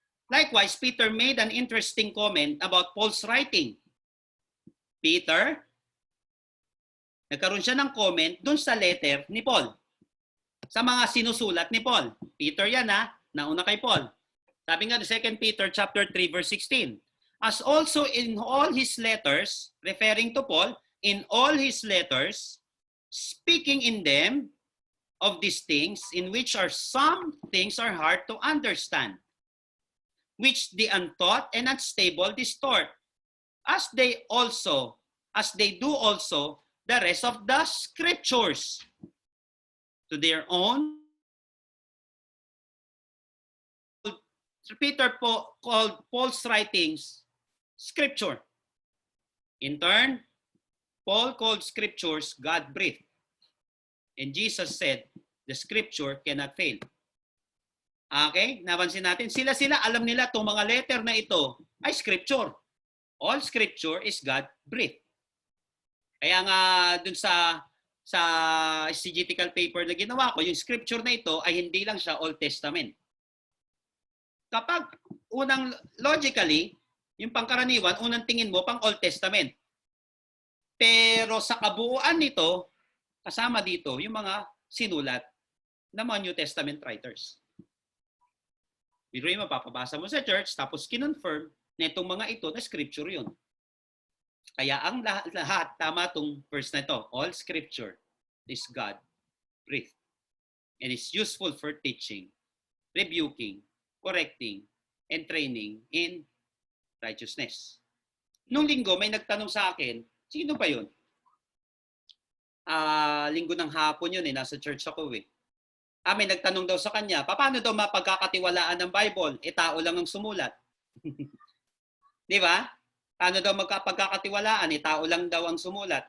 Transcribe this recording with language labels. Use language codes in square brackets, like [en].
[en] Likewise, Peter made an interesting comment about Paul's writing. [tl] Peter, nagkaroon siya ng comment dun sa letter ni Paul. Sa mga sinusulat ni Paul. Peter yan nauna kay Paul. Sabi nga 2 Peter chapter 3 verse 16. [en] As also in all his letters, referring to Paul, in all his letters, speaking in them of these things, in which are some things are hard to understand, which the untaught and unstable distort, as they do also the rest of the scriptures, to their own Peter po called Paul's writings scripture. In turn, Paul called scriptures God-breathed. And Jesus said, the scripture cannot fail. Okay? [tl] Napansin natin, sila alam nila itong mga letter na ito ay scripture. [en] All scripture is God-breathed. [tl] Kaya nga dun sa exegetical paper na ginawa ko, yung scripture na ito ay hindi lang siya Old Testament. Kapag logically, yung pangkaraniwan, unang tingin mo pang Old Testament. Pero sa kabuuan nito, kasama dito yung mga sinulat ng mga New Testament writers. Biro yung mapapabasa mo sa church, tapos kinonfirm na itong mga ito na scripture yun. Kaya ang lahat, tama itong verse na ito, [en] all scripture is God-breathed and is useful for teaching, rebuking, correcting, and training in righteousness. [tl] Nung linggo, may nagtanong sa akin, sino ba yun? Linggo ng hapon yun, nasa church ako eh. May nagtanong daw sa kanya, paano daw mapagkakatiwalaan ng Bible? Tao lang ang sumulat. Di ba? Paano daw magkapagkakatiwalaan? Tao lang daw ang sumulat.